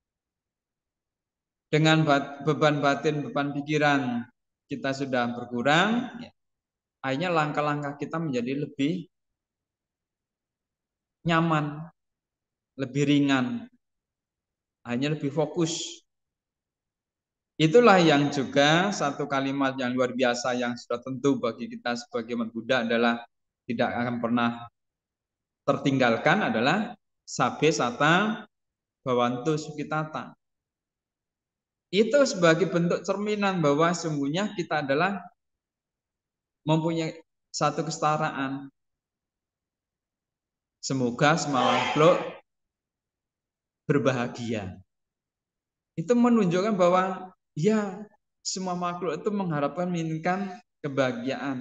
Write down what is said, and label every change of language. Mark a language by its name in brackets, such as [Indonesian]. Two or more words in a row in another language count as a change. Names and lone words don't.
[Indonesian] Dengan beban batin, beban pikiran kita sudah berkurang, ya, akhirnya langkah-langkah kita menjadi lebih nyaman, lebih ringan, hanya lebih fokus. Itulah yang juga satu kalimat yang luar biasa yang sudah tentu bagi kita sebagai umat Buddha adalah tidak akan pernah tertinggalkan adalah [Pali] sabe sata bhavantu sukhitata. [Indonesian] Itu sebagai bentuk cerminan bahwa sungguhnya kita adalah mempunyai satu kesetaraan. Semoga semua makhluk berbahagia. Itu menunjukkan bahwa ya semua makhluk itu mengharapkan menginginkan kebahagiaan.